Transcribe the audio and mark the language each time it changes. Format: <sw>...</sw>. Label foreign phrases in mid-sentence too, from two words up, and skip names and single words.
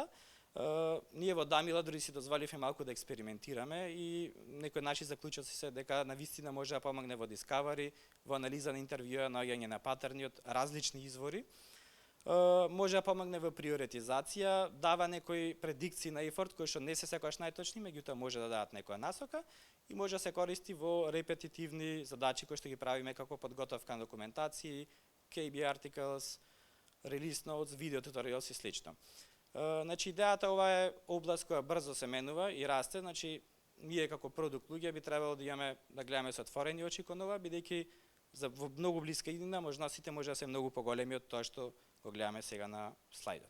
<mk>Ние во Дамила дури си дозволивме малку да експериментираме и некои наши заклучоци се дека навистина може да помогне во discovery, во анализа на интервјуа, наоѓање на патерни од различни извори. Може да помогне во приоритизација, дава некои предикции на ефорт кои што не се секогаш најточни, меѓутоа може да дадат некоја насока и може да се користи во репетитивни задачи кои што ги правиме како подготовка на документации,</mk> <en>KB articles, release notes,</en> <mk>видео туториалс и слично. Значи идејата ова е област која брзо се менува и расте, значи ние како продукт луѓе би требало да гледаме со отворени очи кон ова, бидејќи во многу блиска иднина можностите може да се многу поголеми од тоа што го гледаме сега на слайдот.</mk>